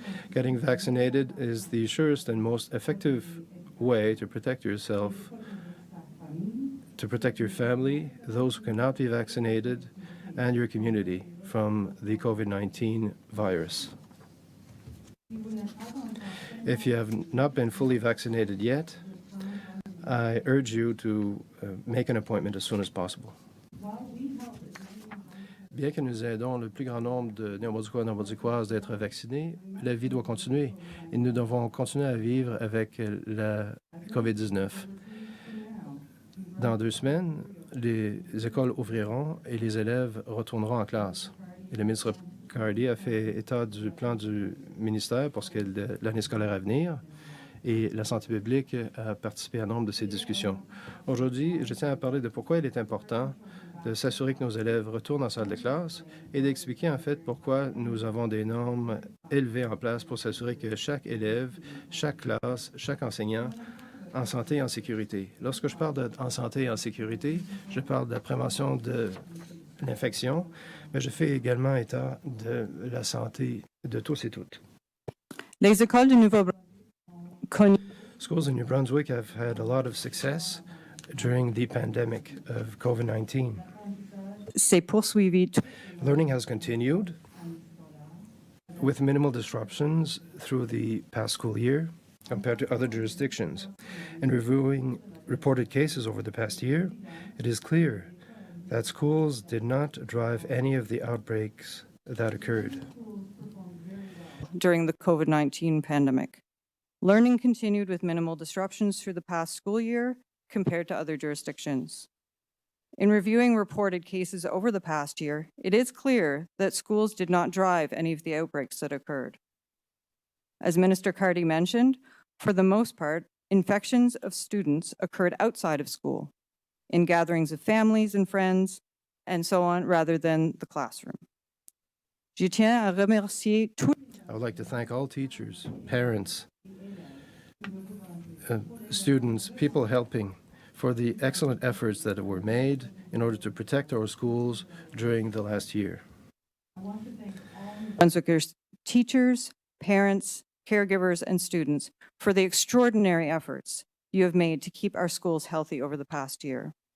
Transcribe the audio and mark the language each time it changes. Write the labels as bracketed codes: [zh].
[en] Getting vaccinated is the surest and most effective way to protect yourself, to protect your family, those who cannot be vaccinated, and your community from the COVID-19 virus. If you have not been fully vaccinated yet, I urge you to make an appointment as soon as possible. [fr] Bien que nous aidons le plus grand nombre de Néo-Brunswickois et Néo-Brunswickoises d'être vaccinés, la vie doit continuer et nous devons continuer à vivre avec la COVID-19. Dans 2 semaines, les écoles ouvriront et les élèves retourneront en classe. Et le ministre Cardy a fait état du plan du ministère pour ce qui est de l'année scolaire à venir et la santé publique a participé à nombre de ces discussions. Aujourd'hui, je tiens à parler de pourquoi il est important de s'assurer que nos élèves retournent en salle de classe et d'expliquer en fait pourquoi nous avons des normes élevées en place pour s'assurer que chaque élève, chaque classe, chaque enseignant en santé et en sécurité. Lorsque je parle en santé et en sécurité, je parle de la prévention de l'infection, mais je fais également état de la santé de tous et toutes. Les écoles du [en] Schools in New Brunswick have had a lot of success during the pandemic of COVID-19. [fr] s'est poursuivi. [en] Learning has continued with minimal disruptions through the past school year compared to other jurisdictions. In reviewing reported cases over the past year, it is clear that schools did not drive any of the outbreaks that occurred. During the COVID-19 pandemic. Learning continued with minimal disruptions through the past school year compared to other jurisdictions. In reviewing reported cases over the past year, it is clear that schools did not drive any of the outbreaks that occurred. As Minister Cardy mentioned, for the most part, infections of students occurred outside of school, in gatherings of families and friends, and so on, rather than the classroom. [fr] Je tiens à remercier tous. [en] I would like to thank all teachers, parents, students, people helping for the excellent efforts that were made in order to protect our schools during the last year. Brunswickers, teachers, parents, caregivers, and students for the extraordinary efforts you have made to keep our schools healthy over the past year.